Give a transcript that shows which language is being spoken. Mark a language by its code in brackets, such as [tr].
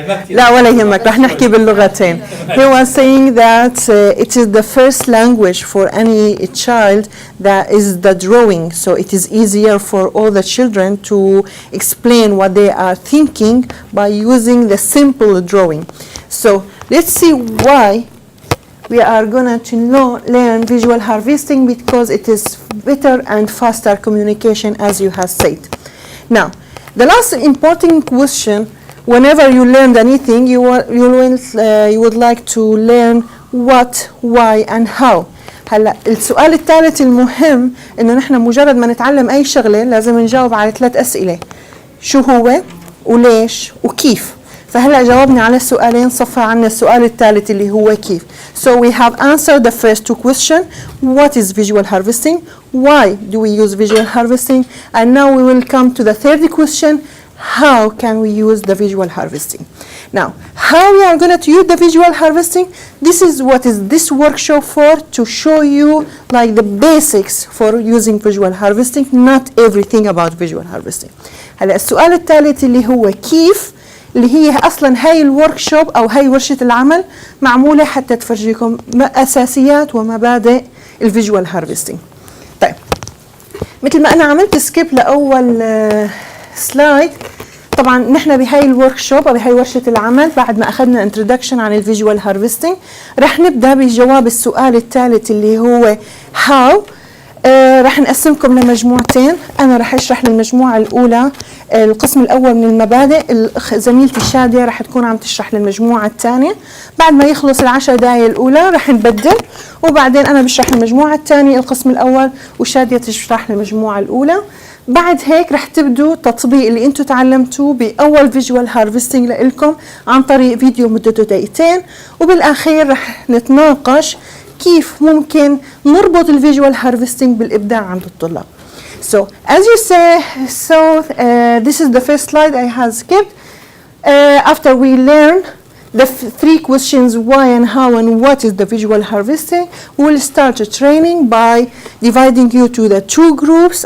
[ar] لا ولا يهمك، راح نحكي باللغتين. [en] He was saying that it is the first language for any child that is the drawing, so it is easier for all the children to explain what they are thinking by using the simple drawing. So let's see why we are going to learn visual harvesting, because it is better and faster communication, as you have said. Now, the last important question, whenever you learn anything, you would like to learn what, why, and how. [ar] هلا السؤال الثالث المهم إنه نحن مجرد ما نتعلم أي شغلة لازم نجاوب على 3 أسئلة: شو هو، وليش، وكيف. فهلا جاوبنا على السؤالين، صفى عنا السؤال الثالث اللي هو كيف. [en] So we have answered the first 2 questions. What is visual harvesting? Why do we use visual harvesting? And now we will come to the third question. how can we use the visual harvesting. Now, how we are going to use the visual harvesting, this is what is this workshop for, to show you like the basics for using visual harvesting, not everything about visual harvesting. [ar] هلا السؤال الثالث اللي هو كيف، اللي هي اصلا هاي الوركشوب او هاي ورشة العمل معمولة حتى تفرجيكم اساسيات ومبادئ الفيجوال هارفستنج. طيب مثل ما انا عملت سكيب لاول سلايد، طبعا نحن بهاي الوركشوب او بهاي ورشة العمل بعد ما اخذنا انترودكشن عن الفيجوال هارفستنج رح نبدا بجواب السؤال الثالث اللي هو هاو. رح نقسمكم لمجموعتين، أنا رح أشرح للمجموعة الأولى القسم الأول من المبادئ، زميلتي شادية رح تكون عم تشرح للمجموعة الثانية. بعد ما يخلص ال10 دقايق الأولى رح نبدل، وبعدين أنا بشرح للمجموعة الثانية القسم الأول وشادية تشرح للمجموعة الأولى. بعد هيك رح تبدوا تطبيق اللي انتم تعلمتوه بأول فيجوال هارفستنج لإلكم عن طريق فيديو مدته دقيقتين، وبالأخير رح نتناقش كيف ممكن نربط الفيجوال هارفستنج بالإبداع عند الطلاب. [en] So as you say, this is the first slide I have skipped. After we learn the three questions why and how and what is the visual harvesting, we will start a training by dividing you to the two groups.